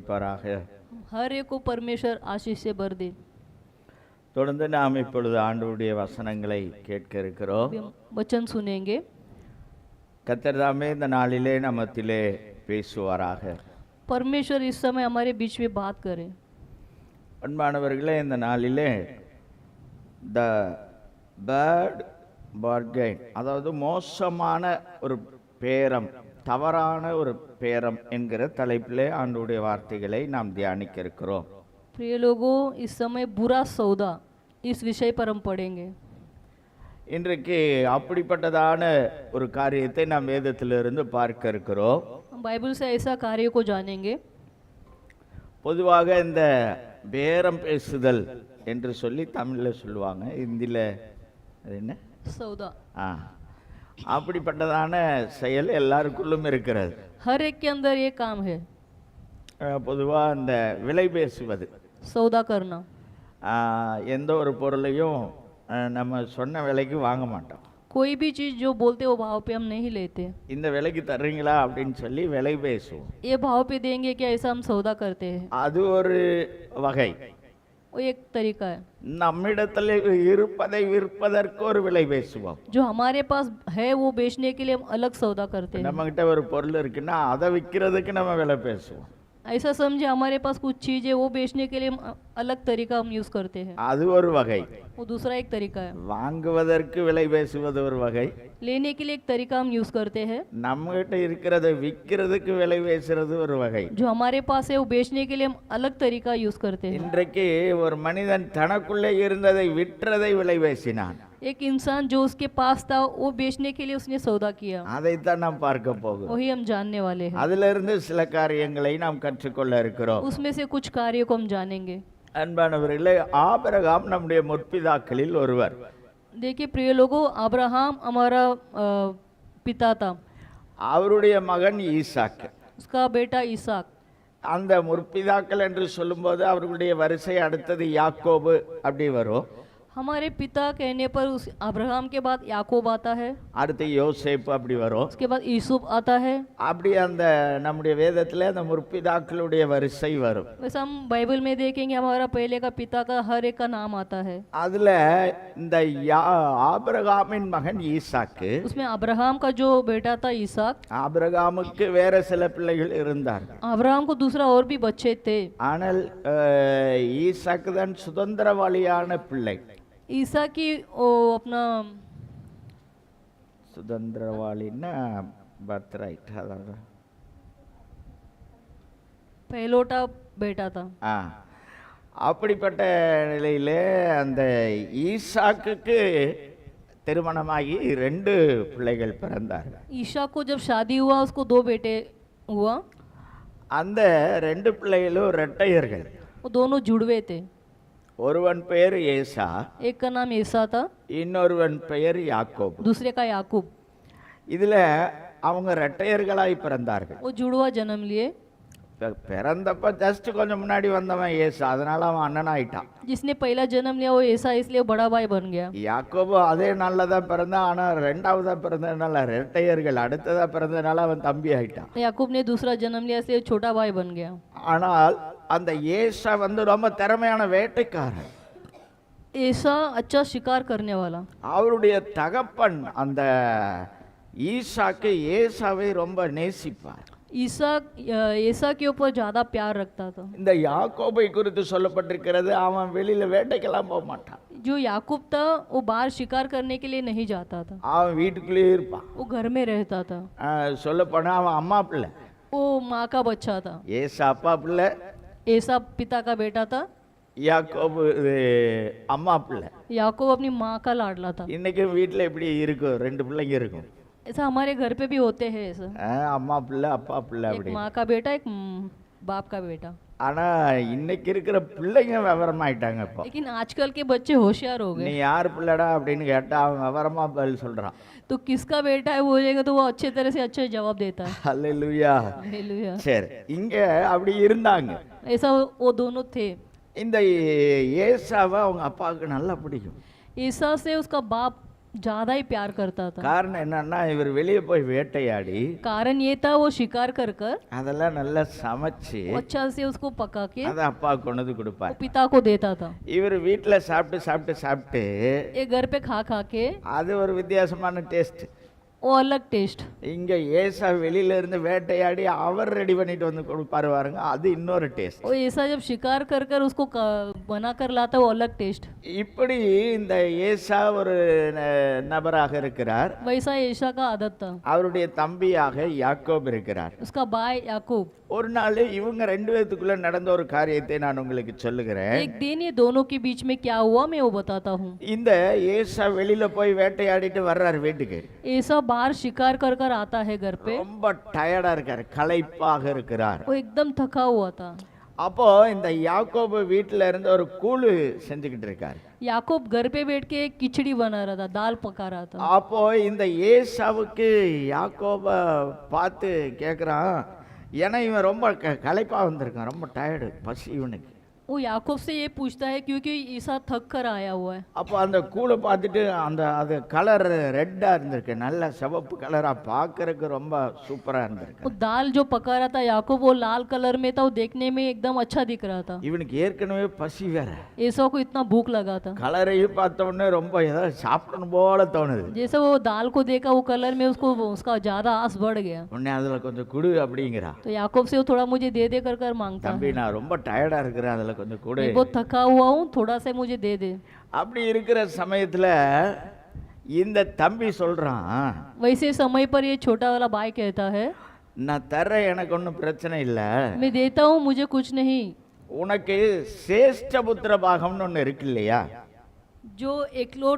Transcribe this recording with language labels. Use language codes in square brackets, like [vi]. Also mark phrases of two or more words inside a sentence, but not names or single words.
[ta] ஆசீர்வதிப்பாராக. [hi] हर एक को परमेश्वर आशीष से भर दे। [ta] தொடர்ந்து நாம் இப்பொழுது ஆண்டவருடைய வசனங்களை கேட்க இருக்கிறோம். [hi] अभी हम वचन सुनेंगे। [ta] கர்த்தர் தாமே இந்த நாளிலே நமத்திலே பேசுவாராக. [hi] परमेश्वर इस समय हमारे बीच में बात करें। [ta] அன்பானவர்களே, இந்த நாளிலே [en] the bad bargain, [ta] அதாவது மோசமான ஒரு பேரம், தவறான ஒரு பேரம் என்கிற தலைப்பிலே ஆண்டவருடைய வார்த்தைகளை நாம் தியானிக்க இருக்கிறோம். [hi] प्रिय लोगों, इस समय बुरा सौदा, इस विषय पर हम पढ़ेंगे। [ta] இன்றைக்கு அப்படிப்பட்டதான ஒரு காரியத்தை நாம் வேதத்திலிருந்து பார்க்க இருக்கிறோம். [hi] हम बाइबल से ऐसा कार्य को जानेंगे। [ta] பொதுவாக இந்த பேரம் பேசுதல் என்று சொல்லி தமிழில் சொல்லுவாங்க, இந்தியில் அது என்ன [hi] सौदा, [ta] அப்படிப்பட்டதான செயல் எல்லாருக்குள்ளும் இருக்கிறது. [hi] हर एक के अंदर ये काम है, [ta] பொதுவாக இந்த விலை பேசுவது, [hi] सौदा करना। [ta] எந்த ஒரு பொருளையும் நம்ம சொன்ன விலைக்கு வாங்க மாட்டோம். [hi] कोई भी चीज़ जो बोलते वो भाव पे हम नहीं लेते। [ta] இந்த விலைக்கு தர்றீங்களா அப்படின்னு சொல்லி விலை பேசுவோம். [hi] ये भाव पे देंगे क्या, ऐसा हम सौदा करते हैं। [ta] அது ஒரு வகை. [hi] वो एक तरीका है। [ta] நம்மிடத்தில் இருப்பதை விற்பதற்கு ஒரு விலை பேசுவோம். [hi] जो हमारे पास है वो बेचने के लिए हम अलग सौदा करते हैं। [ta] நம்ம கிட்ட ஒரு பொருள் இருக்குன்னா அதை விற்கிறதுக்கு நம்ம விலை பேசுவோம். [hi] ऐसा समझे हमारे पास कुछ चीज़ है, वो बेचने के लिए हम अलग तरीका हम यूज़ करते हैं। [ta] அது ஒரு வகை. [hi] वो दूसरा एक तरीका है। [ta] வாங்குவதற்கு விலை பேசுவது ஒரு வகை. [hi] लेने के लिए एक तरीका हम यूज़ करते हैं। [ta] நம்ம கிட்ட இருக்கிறதை விற்கிறதுக்கு விலை பேசுறது ஒரு வகை. [hi] जो हमारे पास है वो बेचने के लिए हम अलग तरीका यूज़ करते हैं। [ta] இன்றைக்கு ஒரு மனிதன் தனக்குள்ளே இருந்ததை விற்றதை விலை பேசினான். [hi] एक इंसान जो उसके पास था वो बेचने के लिए उसने सौदा किया। [ta] அதைத்தான் நாம் பார்க்க போகிறோம். [hi] वही हम जानने वाले हैं। [ta] அதிலிருந்து சில காரியங்களை நாம் கற்றுக்கொள்ள இருக்கிறோம். [hi] उसमें से कुछ कार्यों को हम जानेंगे। [ta] அன்பானவர்களே, ஆபிரகாம் நம்முடைய முற்பிதாக்களில் ஒருவர். [hi] देखिए प्रिय लोगों, अब्राहम हमारा पिता था। [ta] அவருடைய மகன் ஈசாக். [hi] उसका बेटा ईसाक। [ta] அந்த முற்பிதாக்கள் என்று சொல்லும்போது அவர்களுடைய வரிசை அடுத்தது யாக்கோபு அப்படி வரும். [hi] हमारे पिता कहने पर उस अब्राहम के बाद याकूब आता है, [ta] அடுத்து யோசேப்பு அப்படி வரும். [hi] उसके बाद यूसुफ आता है। [ta] அப்படி அந்த நம்முடைய வேதத்தில் அந்த முற்பிதாக்களுடைய வரிசை வரும். [hi] वैसे हम बाइबल में देखेंगे हमारा पहले का पिता का हर एक का नाम आता है। [ta] அதுல இந்த ஆபிரகாமின் மகன் ஈசாக்கு, [hi] उसमें अब्राहम का जो बेटा था ईसाक, [ta] ஆபிரகாமுக்கு வேற சில பிள்ளைகள் இருந்தார்கள். [hi] अब्राहम को दूसरा और भी बच्चे थे। [ta] ஆனால் ஈசாக்கு தான் சுதந்திரவாளியான பிள்ளை. [hi] ईसा की वो अपना [ta] சுதந்திரவாளின்னா [en] birth right, [ta] அதாவது [hi] पहलोटा बेटा था। [ta] அப்படிப்பட்ட நிலையிலே அந்த ஈசாக்குக்கு திருமணமாகி 2 பிள்ளைகள் பிறந்தார்கள். [hi] ईशा को जब शादी हुआ उसको 2 बेटे हुआ। [ta] அந்த 2 பிள்ளைகளும் இரட்டையர்கள். [hi] वो दोनों जुड़वे थे। [ta] ஒருவன் பெயர் ஏசா, [hi] एक का नाम ईसा था, [ta] இன்னொருவன் பெயர் யாக்கோபு. [hi] दूसरे का याकूब। [ta] இதுல அவங்க இரட்டையர்களாய் பிறந்தார்கள். [hi] वो जुड़वा जन्म लिए। [ta] பிறந்தப்ப ஜஸ்ட் கொஞ்சம் முன்னாடி வந்தவன் ஏசா, அதனால அவன் அண்ணன் ஆயிட்டான். [hi] जिसने पहला जन्म लिया वो ऐसा, इसलिए बड़ा भाई बन गया। [ta] யாக்கோபு அதே நாள்ல தான் பிறந்தான், ஆனா 2வதா பிறந்ததுனால இரட்டையர்கள், அடுத்ததா பிறந்ததுனால அவன் தம்பி ஆயிட்டான். [hi] याकूब ने दूसरा जन्म लिया इसलिए छोटा भाई बन गया। [ta] ஆனால் அந்த ஏசா வந்து ரொம்ப திறமையான வேட்டைக்காரன். [hi] ऐसा अच्छा शिकार करने वाला। [ta] அவருடைய தகப்பன் அந்த ஈசாக்கு ஏசாவை ரொம்ப நேசிப்பார். [hi] ईसा ऐसा के ऊपर ज्यादा प्यार रखता था। [ta] இந்த யாக்கோபை குறித்து சொல்லப்பட்டிருக்கிறது, அவன் வெளியில வேட்டைக்கெல்லாம் போக மாட்டான். [hi] जो याकूब था वो बाहर शिकार करने के लिए नहीं जाता था, [ta] அவன் வீட்டுக்குள்ளேயே இருப்பான். [hi] वो घर में रहता था। [ta] சொல்ல போனா அவன் அம்மா பிள்ளை, [hi] वो माँ का बच्चा था। [ta] ஏசா அப்பா பிள்ளை, [hi] ऐसा पिता का बेटा था, [ta] யாக்கோபு அம்மா பிள்ளை. [hi] याकूब अपनी माँ का लाडला था। [ta] இன்னைக்கும் வீட்டில் இப்படி இருக்கும், 2 பிள்ளைங்க இருக்கும். [hi] ऐसा हमारे घर पे भी होते हैं ऐसा, [ta] அம்மா பிள்ளை அப்பா பிள்ளை [hi] एक [ta] அப்படி. [hi] माँ का बेटा एक बाप का बेटा। [ta] ஆனா இன்னைக்கு இருக்கிற பிள்ளைங்க விவரமாயிட்டாங்க. இப்போ [hi] लेकिन आजकल के बच्चे होशियार हो [ta] நீ [hi] गए। [ta] யார் பிள்ளைடா அப்படின்னு கேட்டா அவன் விவரமா பதில் சொல்றான். [hi] तो किसका बेटा है बोलेगा तो वो अच्छे तरह से अच्छा जवाब देता है। [ta] ஹல்லேலூயா. [hi] हालेलुया। [ta] சரி, இங்க அப்படி இருந்தாங்க. [hi] ऐसा वो दोनों थे। [ta] இந்த ஏசாவை அவங்க அப்பாவுக்கு நல்லா பிடிக்கும். [hi] ईसा से उसका बाप ज्यादा ही प्यार करता था। [ta] காரணம் என்னன்னா இவர் வெளியே போய் வேட்டையாடி [hi] कारण ये था वो शिकार कर कर [ta] அதெல்லாம் நல்லா சமைச்சு [hi] वो अच्छा से उसको पका के [ta] அதை அப்பாவுக்கு கொண்டு வந்து [hi] वो [ta] கொடுப்பார். [hi] पिता को देता था। [ta] இவர் வீட்டில் சாப்பிட்டு சாப்பிட்டு சாப்பிட்டு [hi] ये घर पे खा खा के [ta] அது ஒரு வித்தியாசமான டேஸ்ட். [hi] वो अलग टेस्ट। [ta] இங்க ஏசா வெளியில இருந்து வேட்டையாடி அவர் ரெடி பண்ணிட்டு வந்து கொடுப்பாரு பாருங்க, அது இன்னொரு டேஸ்ட். [hi] वो ऐसा जब शिकार कर कर उसको बना कर लाता वो अलग टेस्ट। [ta] இப்படி இந்த ஏசா ஒரு நபராக இருக்கிறார். [hi] वैसा ऐसा का आदत था। [ta] அவருடைய தம்பியாக யாக்கோப் இருக்கிறார். [hi] उसका भाई याकूब। [ta] ஒரு நாள் இவங்க ரெண்டு பேத்துக்குள்ள நடந்த ஒரு காரியத்தை நான் உங்களுக்கு சொல்லுகிறேன். [hi] एक दिन ये दोनों के बीच में क्या हुआ मैं वो बताता हूँ। [ta] இந்த ஏசா வெளியில போய் வேட்டையாடிட்டு வர்றாரு வீட்டுக்கு. [hi] ऐसा बाहर शिकार कर कर आता है घर पे। [ta] ரொம்ப டயர்டா இருக்காரு, களைப்பாக இருக்கிறார். [hi] वो एकदम थका हुआ था। [ta] அப்போ இந்த யாக்கோபு வீட்டுல இருந்து ஒரு கூழு செஞ்சுக்கிட்டு இருக்காரு. [hi] याकूब घर पे बैठ के खिचड़ी बना रहा था, दाल पका रहा था। [ta] அப்போ இந்த ஏசாவுக்கு யாக்கோப பார்த்து கேட்குறான், ஏன்னா இவன் ரொம்ப களைப்பா வந்திருக்கான், ரொம்ப டயர்டு, பசி இவனுக்கு. [hi] वो याकूब से ये पूछता है क्योंकि ईसा थक कर आया हुआ है। [ta] அப்போ அந்த கூழை பார்த்துட்டு அது கலர் ரெட்டா இருந்திருக்கு, நல்ல சிவப்பு கலரா, பார்க்கறதுக்கு ரொம்ப சூப்பரா இருந்திருக்கு. [hi] वो दाल जो पका रहा था याकूब वो लाल कलर में था, वो देखने में एकदम अच्छा दिख रहा था। [ta] இவனுக்கு ஏற்கனவே பசி வேற, [hi] ईसा को इतना भूख लगा था। [ta] கலரையும் பார்த்த உடனே ரொம்ப ஏதாவது சாப்பிடணும் போல தோணுது. [hi] जैसे वो दाल को देखा वो कलर में उसको उसका ज्यादा आस बढ़ गया। [ta] உடனே அதுல கொஞ்சம் குடு அப்படிங்கிறா. [hi] तो याकूब से वो थोड़ा मुझे दे दे कर कर मांगता [ta] தம்பி [hi] है। [ta] நான் ரொம்ப டயர்டா இருக்கிறேன், அதுல கொஞ்சம் குடு. [hi] मैं बहुत थका हुआ हूँ, थोड़ा सा मुझे दे दे। [ta] அப்படி இருக்கிற சமயத்துல இந்த தம்பி சொல்றான், [hi] वैसे समय पर ये छोटा वाला भाई कहता है [ta] நான் தர்றேன், எனக்கு ஒன்றும் பிரச்சனை இல்லை, [hi] मैं देता हूँ, मुझे कुछ नहीं। [ta] உனக்கு சேஷ்ட புத்திர பாகம்னு ஒன்று இருக்கு இல்லையா, [hi] जो एकलोट